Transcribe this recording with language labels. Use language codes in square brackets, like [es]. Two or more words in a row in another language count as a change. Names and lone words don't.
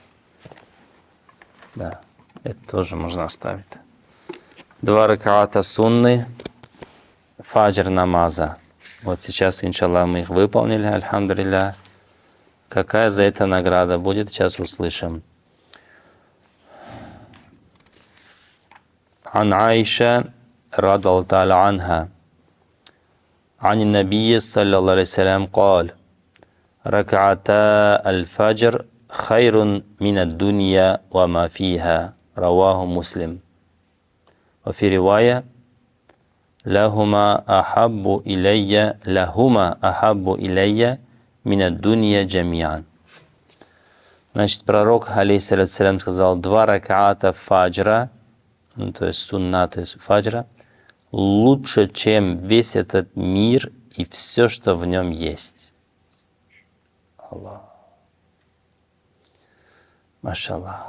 [ru] Да, это тоже можно оставить. 2 ракаата сунны фаджр намаза. Вот сейчас, иншаллах, мы их выполнили, альхамдулилля. Какая за это награда будет, сейчас услышим. [ar] عن عائشة رضي الله تعالى عنها عن النبي صلى الله عليه وسلم قال ركعتا الفجر خير من الدنيا وما فيها رواه مسلم وفي رواية لهما أحب إلي من الدنيا جميعا. [ru] Значит, пророк, алейхиссалям, сказал, 2 ракаата фаджра, ну, то есть суннаты фаджра, лучше, чем весь этот мир и все, что в нем есть. Аллах. Машаллах.